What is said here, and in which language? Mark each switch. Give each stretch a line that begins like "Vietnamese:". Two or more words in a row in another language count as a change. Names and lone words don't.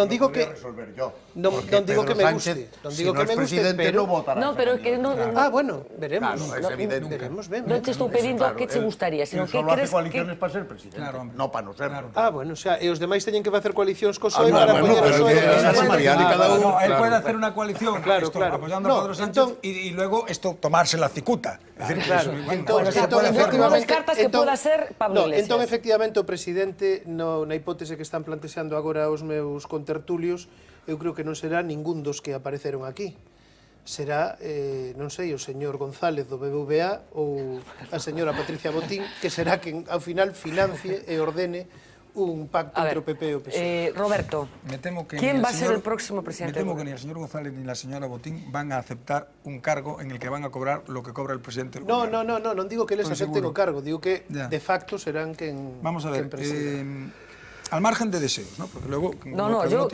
Galician: non digo que
Spanish: resolver yo.
Galician: Non digo que me guste, non digo que me guste, pero no, pero que non.
Spanish: Ah, bueno, veremos. Claro, es evidente.
Galician: Veremos ben. Non te estou pedindo que che gustaría, sino que crees que
Spanish: coaliciones para ser presidente, no para
Galician: non ser. Ah, bueno,
Spanish: o sea,
Galician: e os demais teñen que facer coalicións co PSOE para poñer o PSOE.
Spanish: Él puede hacer una coalición apoyando a Pedro Sánchez y luego esto tomarse la cicuta.
Galician: Non descartas que poda ser Pablo Iglesias. Entón, efectivamente, o presidente, na hipótese que están plantexando agora os meus contertulios, eu creo que non será ningún dos que apareceron aquí. Será, non sei, o señor González do BBVA ou a señora Patricia Botín, que será quen, ao final, financie e ordene un pacto entre o PP e o PSOE.
Spanish: Roberto, ¿quién va a ser el próximo presidente? Me temo que ni el señor González ni la señora Botín van a aceptar un cargo en el que van a cobrar lo que cobra el presidente del gobierno.
Galician: Non digo que les acepten o cargo, digo que de facto serán quen
Spanish: Vamos a ver, al margen de deseos, ¿no? Porque luego yo,